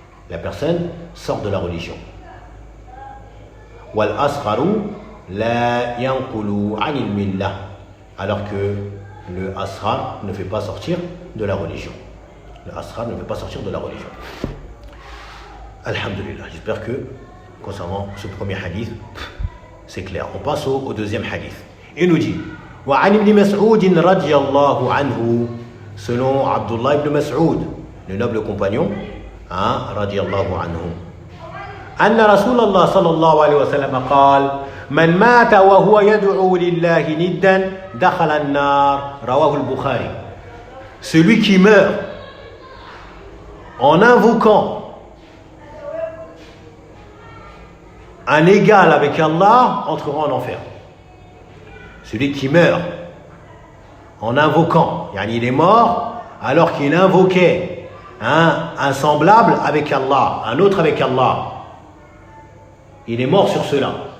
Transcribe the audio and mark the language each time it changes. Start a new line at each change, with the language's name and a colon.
French: La personne sort de la religion.
Arabic: Wal asgharu la yanqulu anil millah,
French: alors que le asghar ne fait pas sortir de la religion. Le asghar ne fait pas sortir de la religion. Alhamdulillah. J'espère que concernant ce premier hadith, c'est clair. On passe au deuxième hadith. Il nous dit
Arabic: وعن ابن مسعود رضي الله عنه,
French: selon Abdullah ibn Mas'ud, le noble compagnon,
Arabic: رضي الله عنه, أن رسول الله صلى الله عليه وسلم قال من مات وهو يدعو لله ندا دخل النار, رواه البخاري.
French: Celui qui meurt en invoquant un égal avec Allah entrera en enfer. Celui qui meurt en invoquant, il est mort alors qu'il invoquait un semblable avec Allah, un autre avec Allah. Il est mort sur cela.